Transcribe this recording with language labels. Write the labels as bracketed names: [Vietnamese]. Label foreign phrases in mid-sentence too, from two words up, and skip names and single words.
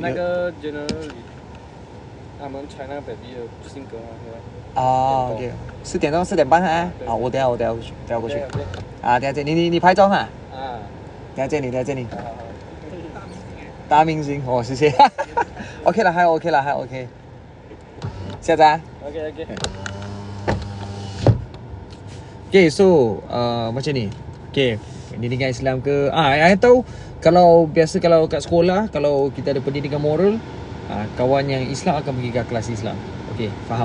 [Chinese] 那个 Generally， 他们 [English] China Baby [Chinese] 的性格 OK， 4点钟4点半我等下过去。等下见你拍照哈。等下见你。大明星谢谢。OK 了，还 OK。下载。 OK。 [Malay] Okay, so macam ni. Okay, pendidikan Islam ke? I tahu kalau biasa kalau kat sekolah, kalau kita ada pendidikan moral, kawan yang Islam akan pergi ke kelas Islam. Okay, faham.